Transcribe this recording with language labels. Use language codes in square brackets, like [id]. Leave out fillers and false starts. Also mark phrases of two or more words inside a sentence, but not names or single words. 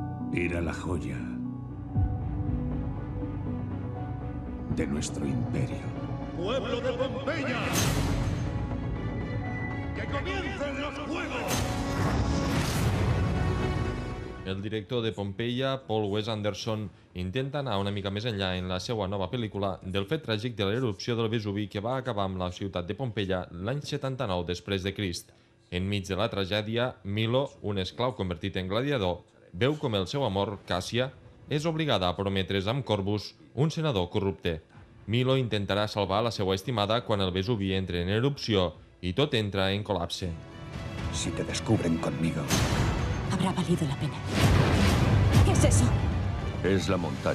[es] Era la joya de nuestro imperio. ¡Pueblo de Pompeya! ¡Que comiencen los juegos! [ca] El director de Pompeia, Paul Wes Anderson, intenta anar una mica més enllà en la seva nova pel·lícula del fet tràgic de l'erupció del Vesuvi que va acabar amb la ciutat de Pompeia l'any 79 després de Crist. Enmig de la tragèdia, Milo, un esclau convertit en gladiador, veu com el seu amor, Càssia, és obligada a prometre's amb Corbus, un senador corrupte. Milo intentarà salvar la seva estimada quan el Vesuvi entra en erupció i tot entra en col·lapse. [es] Si te descubren conmigo, Habrá valido la pena. ¿Qué es eso? es la montaña.